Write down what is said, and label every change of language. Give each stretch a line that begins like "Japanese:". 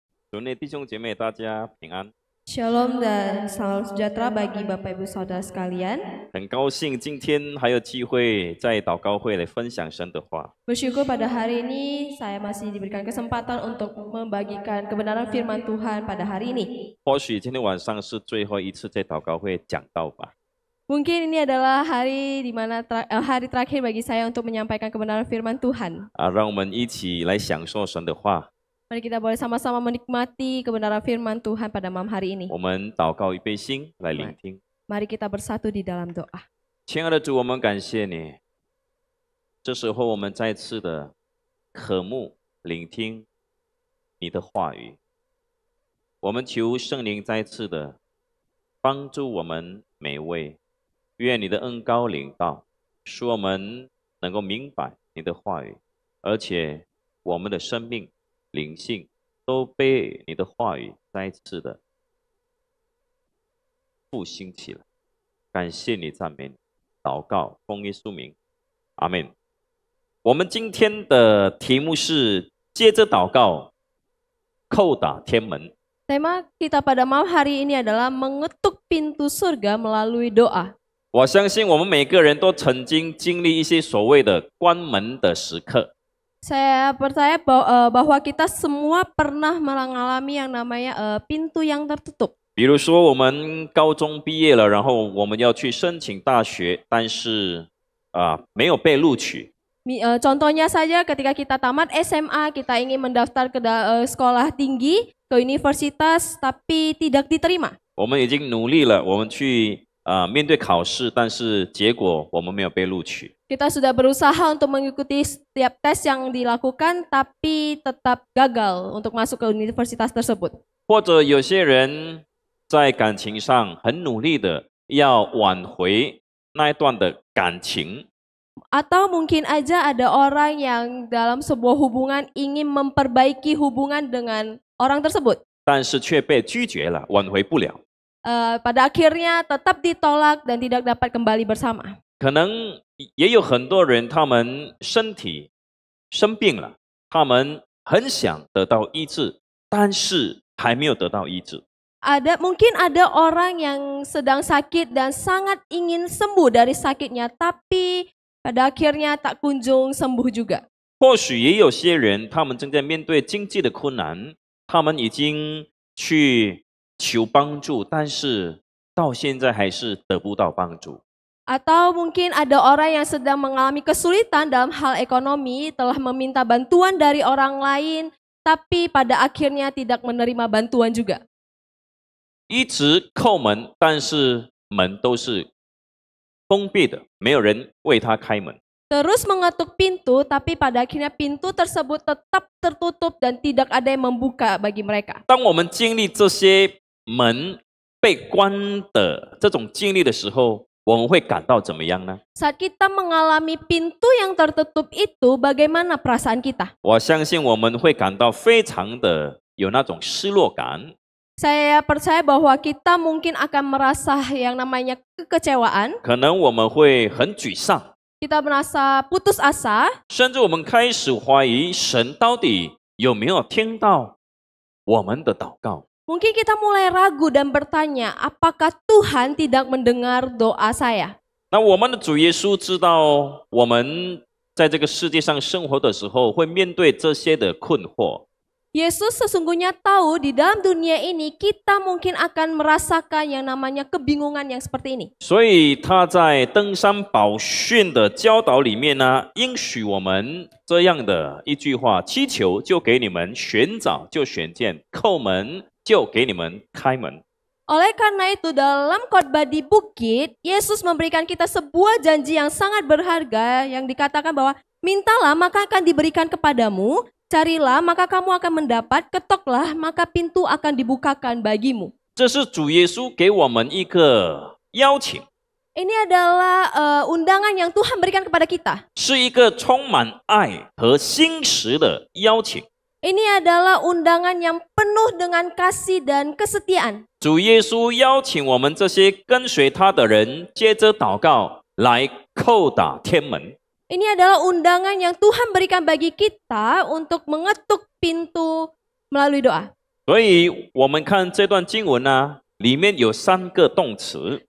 Chinese: 主内弟兄姐妹，大家平安。
Indonesian: Shalom dan salam sejahtera bagi Bapak Ibu Saudara sekalian.
Chinese: 很高兴今天还有机会在祷告会来分享神的话。
Indonesian: Bersyukur pada hari ini saya masih diberikan kesempatan untuk membagikan kebenaran firman Tuhan pada hari ini.
Chinese: 或许今天晚上是最后一次在祷告会讲道吧。
Indonesian: Mungkin ini adalah hari di mana hari terakhir bagi saya untuk menyampaikan kebenaran firman Tuhan.
Chinese: 让我们一起来享受神的话。
Indonesian: Mari kita boleh sama-sama menikmati kebenaran firman Tuhan pada malam hari ini.
Chinese: 我们祷告预备心来聆听。
Indonesian: Mari kita bersatu di dalam doa.
Chinese: 亲爱的主，我们感谢你。这时候我们再次的渴慕聆听你的话语。我们求圣灵再次的帮助我们每位。愿你的恩膏领导，使我们能够明白你的话语，而且我们的生命、灵性都被你的话语再次的复兴起来。感谢你，赞美你，祷告，奉耶稣名，阿门。我们今天的题目是接着祷告，叩打天门。
Indonesian: Tema kita pada malam hari ini adalah mengetuk pintu surga melalui doa.
Chinese: 我相信我们每个人都曾经经历一些所谓的关门的时刻。
Indonesian: Saya percaya bahwa kita semua pernah mengalami yang namanya pintu yang tertutup.
Chinese: 比如说，我们高中毕业了，然后我们要去申请大学，但是没有被录取。
Indonesian: Contohnya saja ketika kita tamat SMA, kita ingin mendaftar ke sekolah tinggi, ke universitas, tapi tidak diterima.
Chinese: 我们已经努力了，我们去面对考试，但是结果我们没有被录取。
Indonesian: Kita sudah berusaha untuk mengikuti setiap tes yang dilakukan, tapi tetap gagal untuk masuk ke universitas tersebut.
Chinese: 或者有些人在感情上很努力的要挽回那一段的感情。
Indonesian: Atau mungkin aja ada orang yang dalam sebuah hubungan ingin memperbaiki hubungan dengan orang tersebut.
Chinese: 但是却被拒绝了，挽回不了。
Indonesian: Pada akhirnya tetap ditolak dan tidak dapat kembali bersama.
Chinese: 可能也有很多人，他们身体生病了，他们很想得到医治，但是还没有得到医治。
Indonesian: Mungkin ada orang yang sedang sakit dan sangat ingin sembuh dari sakitnya, tapi pada akhirnya tak kunjung sembuh juga.
Chinese: 或许也有些人，他们正在面对经济的困难，他们已经去求帮助，但是到现在还是得不到帮助。
Indonesian: Atau mungkin ada orang yang sedang mengalami kesulitan dalam hal ekonomi, telah meminta bantuan dari orang lain, tapi pada akhirnya tidak menerima bantuan juga.
Chinese: 一直叩门，但是门都是封闭的，没有人为他开门。
Indonesian: Terus mengetuk pintu, tapi pada akhirnya pintu tersebut tetap tertutup dan tidak ada yang membuka bagi mereka.
Chinese: 当我们经历这些门被关的这种经历的时候，我们会感到怎么样呢？
Indonesian: Saat kita mengalami pintu yang tertutup itu, bagaimana perasaan kita?
Chinese: 我相信我们会感到非常的有那种失落感。
Indonesian: Saya percaya bahwa kita mungkin akan merasa yang namanya kekecewaan.
Chinese: 可能我们会很沮丧，
Indonesian: Kita merasa putus asa.
Chinese: 甚至我们开始怀疑神到底有没有听到我们的祷告。
Indonesian: Mungkin kita mulai ragu dan bertanya, apakah Tuhan tidak mendengar doa saya?
Chinese: 那我们的主耶稣知道我们在这个世界上生活的时候会面对这些的困惑。
Indonesian: Yesus sesungguhnya tahu di dalam dunia ini kita mungkin akan merasakan yang namanya kebingungan yang seperti ini.
Chinese: 所以他在登山宝训的教导里面呢，应许我们这样的一句话：祈求就给你们，寻找就寻见，叩门就给你们开门。
Indonesian: Oleh karena itu dalam khotbah di bukit, Yesus memberikan kita sebuah janji yang sangat berharga yang dikatakan bahwa mintalah maka akan diberikan kepadamu, carilah maka kamu akan mendapat, ketoklah maka pintu akan dibukakan bagimu.
Chinese: 这是主耶稣给我们一个邀请，
Indonesian: Ini adalah undangan yang Tuhan berikan kepada kita.
Chinese: 是一个充满爱和心实的邀请。
Indonesian: Ini adalah undangan yang penuh dengan kasih dan kesetiaan.
Chinese: 主耶稣邀请我们这些跟随他的人，接着祷告来叩打天门。
Indonesian: Ini adalah undangan yang Tuhan berikan bagi kita untuk mengetuk pintu melalui doa.
Chinese: 所以我们看这段经文呢，里面有3个动词，